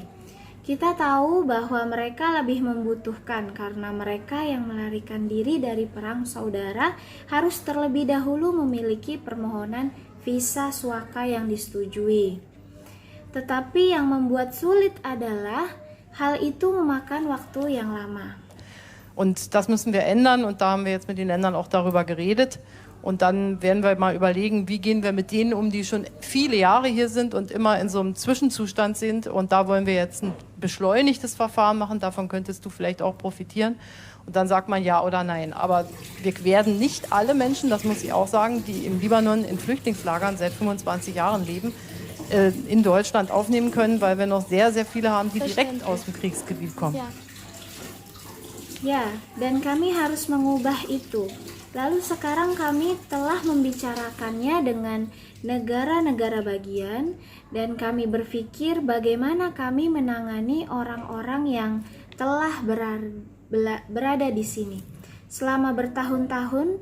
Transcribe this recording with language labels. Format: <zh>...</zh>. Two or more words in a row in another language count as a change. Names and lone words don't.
<id>Kita tahu bahwa mereka lebih membutuhkan karena mereka yang melarikan diri dari perang saudara harus terlebih dahulu memiliki permohonan visa suaka yang disetujui. Tetapi yang membuat sulit adalah hal itu memakan waktu yang lama.</id> <de>Und das müssen wir ändern und da haben wir jetzt mit den Ländern auch darüber geredet. Und dann werden wir mal überlegen, wie gehen wir mit denen um, die schon viele Jahre hier sind und immer in so einem Zwischenzustand sind. Und da wollen wir jetzt ein beschleunigtes Verfahren machen, davon könntest du vielleicht auch profitieren. Und dann sagt man ja oder nein. Aber wir werden nicht alle Menschen, das muss ich auch sagen, die im Libanon in Flüchtlingslagern seit 25 Jahren leben, in Deutschland aufnehmen können, weil wir noch sehr, sehr viele haben, die direkt aus dem Kriegsgebiet kommen.</de> <id>Ya, dan kami harus mengubah itu. Lalu sekarang kami telah membicarakannya dengan negara-negara bagian dan kami berpikir bagaimana kami menangani orang-orang yang telah berada di sini selama bertahun-tahun.</id>